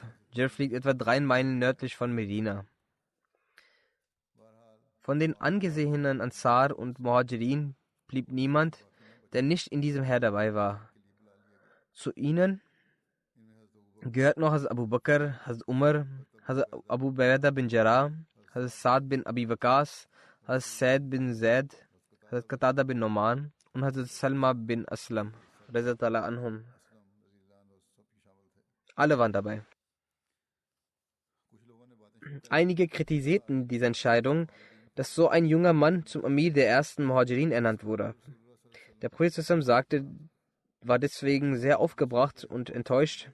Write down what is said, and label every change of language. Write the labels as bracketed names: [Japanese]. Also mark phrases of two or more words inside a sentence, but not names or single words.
[German] Jurf liegt etwa 3 Meilen nördlich von Medina. Von den angesehenen Ansar und Muhajirin blieb niemand, der nicht in diesem Heer dabei war. Zu ihnen gehört noch Hazrat Abu Bakr, Hazrat Umar, Hazrat Abu Ubaidah bin Jarrah, Hazrat Saad bin Abi Waqas, Hazrat Said bin Zaid, Hazrat Qatada bin Numan und Hazrat Salma bin Aslam. Anhum. Alle waren dabei. Einige kritisierten diese Entscheidung, dass so ein junger Mann zum Amir der ersten Muhajirin ernannt wurde. Der Prophet war deswegen sehr aufgebracht und enttäuscht.